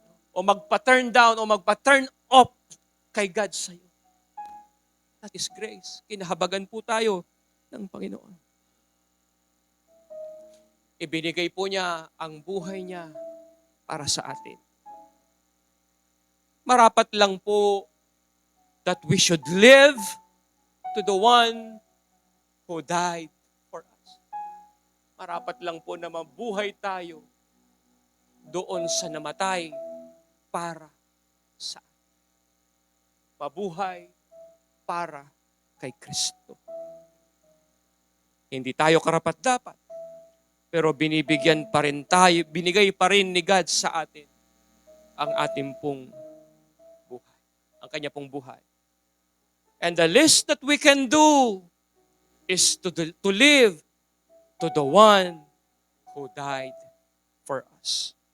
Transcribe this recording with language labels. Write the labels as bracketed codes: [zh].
[tl] O magpa-turn down o magpa-turn off kay God sa'yo. [en] That is grace. [tl] Kinahabagan po tayo ng Panginoon. Ibinigay po niya ang buhay niya para sa atin. Marapat lang po [en] that we should live to the one who died for us. [tl] Marapat lang po na mabuhay tayo doon sa namatay para sa atin. Mabuhay para kay Kristo. Hindi tayo karapat-dapat, pero binibigyan pa rin tayo, binigay pa rin ni God sa atin ang ating pong buhay. Ang kanya pong buhay. [en] And the least that we can do is to live to the one who died for us.